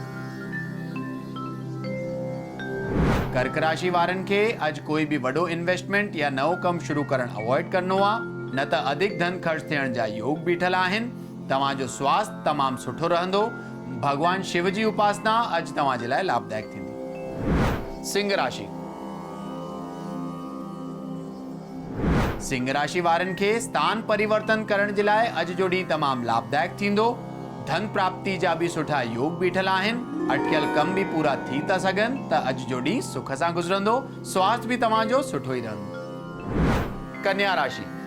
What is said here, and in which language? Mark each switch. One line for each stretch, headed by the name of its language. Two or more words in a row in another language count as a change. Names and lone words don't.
Sindhi: कर्क राशि वारनि खे अॼु कोई भी वॾो इन्वेस्टमेंट या नओं कमु शुरू करणु अवॉइड करणो आहे, न त अधिक धन ख़र्च थियण जा योग बीठल आहिनि। तव्हांजो स्वास्थ्य तमामु सुठो रहंदो। भगवान शिव जी उपासना अॼु तव्हां जे लाइ लाभदायक थींदी। सिंह राशि। सिंह राशि वारनि खे स्थान परिवर्तन करण जे लाइ अॼु जो ॾींहुं तमामु लाभदायक थींदो। धन प्राप्ति जा भी सुठा योग बीठल आहिनि। अटकियल कम भी पूरा थी था सघनि त अॼु जो ॾींहुं सुख सां गुज़रंदो। स्वास्थ्य भी तव्हांजो सुठो ई रहंदो। कन्या राशि।